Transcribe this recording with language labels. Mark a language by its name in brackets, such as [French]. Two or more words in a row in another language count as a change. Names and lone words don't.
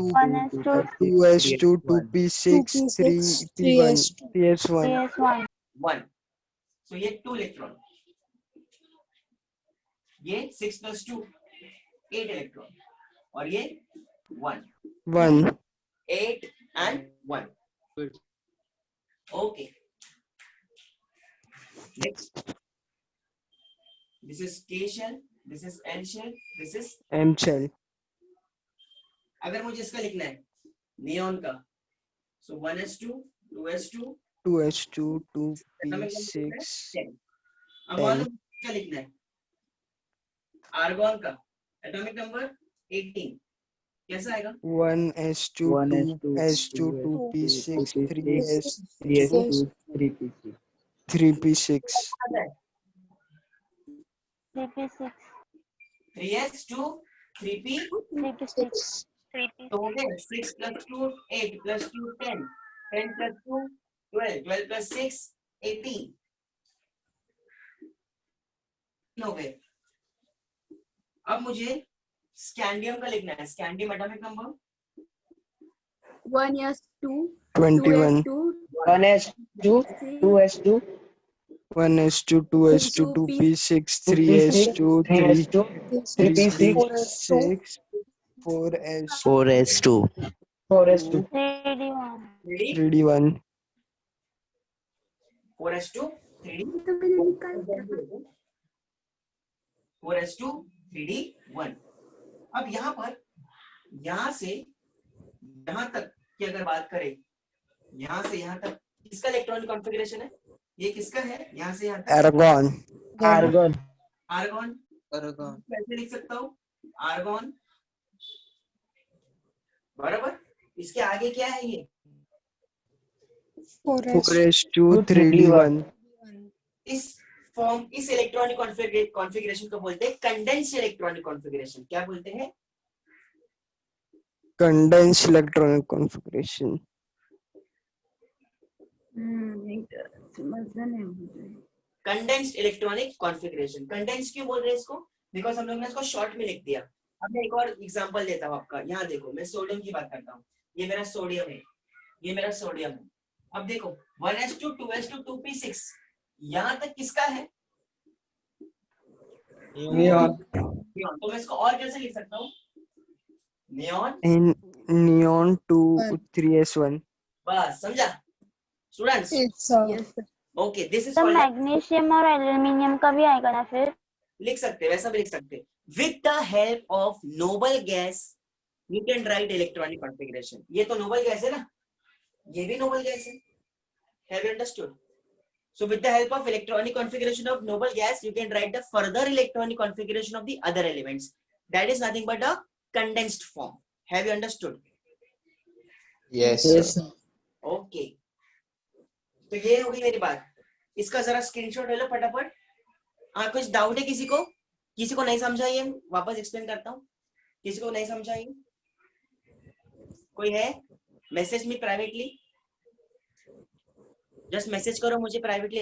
[Hindi] 1s2 2s2 2p6 3p1 ps1 ps1 1, सो ये 2 इलेक्ट्रॉन, ये 6+2 8 इलेक्ट्रॉन, और ये 1 1 8 and 1। [English] okay, next, this is K shell, this is L shell, this is m shell [Hindi] अगर मुझे इसका लिखना है नियॉन का, सो 1s2 2s2 2s2 [English] atomic number [Hindi] 2p6 10। अब मान लो क्या लिखना है आर्गॉन का, [English] atomic number [Hindi] 18, कैसा आएगा? 1s2 1s2, 2s2 2p6 3s 3s2, 3p6। 3p6. 3p6. 3s2 3p 3p6. तो हो गए 6 + 2 8 + 2 10 10 + 2 12 12 + 6 18 हो गए। अब मुझे स्कैंडियम का लिखना है। स्कैंडियम [English] atomic number [Hindi] 1s2 21. 2s2 1s2 2s2 1s2 2s2 2p6 3s2 3s2 3p6 3p6 4s 4s2. 4s2 3d1. 3d1. 4s2 3d तो मैंने निकाल दिया। 4s2 3d1। अब यहाँ पर यहाँ से यहाँ तक की अगर बात करें, यहाँ से यहाँ तक किसका [English] electronic configuration [Hindi] है? ये किसका है? यहाँ से यहाँ तक Argon. argon आर्गन। कैसे लिख सकता हूँ? आर्गन बराबर। इसके आगे क्या है? ये 4s2 3d1. इस फॉर्म, इस इलेक्ट्रॉनिक कॉन्फ़िगरेशन को बोलते हैं [English] condensed electronic configuration. [Hindi] क्या बोलते हैं? [English] Condensed electronic configuration. [Hindi] समझना नहीं मुझे। [English] condensed electronic configuration. [Hindi] कंडेंस्ड क्यों बोल रहे हैं इसको? बिकॉज हम लोग ने इसको शॉर्ट में लिख दिया। अब मैं एक और एग्जांपल देता हूँ आपका। यहाँ देखो, मैं सोडियम की बात करता हूँ। ये मेरा सोडियम है, ये मेरा सोडियम है। अब देखो 1s2 2s2 2p6 यहाँ तक किसका है? neon नियॉन। तो मैं इसको और कैसे लिख सकता हूँ? नियॉन। And neon 2 3s1. बस समझा [English] students? okay, this is [Hindi] तो कॉल्ड, मैग्नीशियम और एल्यूमिनियम का भी आएगा ना फिर? लिख सकते हैं, वैसा भी लिख सकते हैं। [English] with the help of noble gas you can write electronic configuration. [Hindi] ये तो [English] noble gas [Hindi] है ना, ये भी [English] noble gas [Hindi] है। [English] have you understood? So with the help of electronic configuration of noble gas, you can write the further electronic configuration of the other elements. That is nothing but a condensed form. Have you understood? Yes, yes sir. [Hindi] Okay. तो ये हो गई मेरी बात। इसका जरा स्क्रीनशॉट ले लो फटाफट। हाँ, कुछ डाउट है किसी को? किसी को नहीं समझा? ये वापस एक्सप्लेन करता हूँ। किसी को नहीं समझा? ये कोई है? [English] message me privately, just message [Hindi] करो मुझे [English] privately.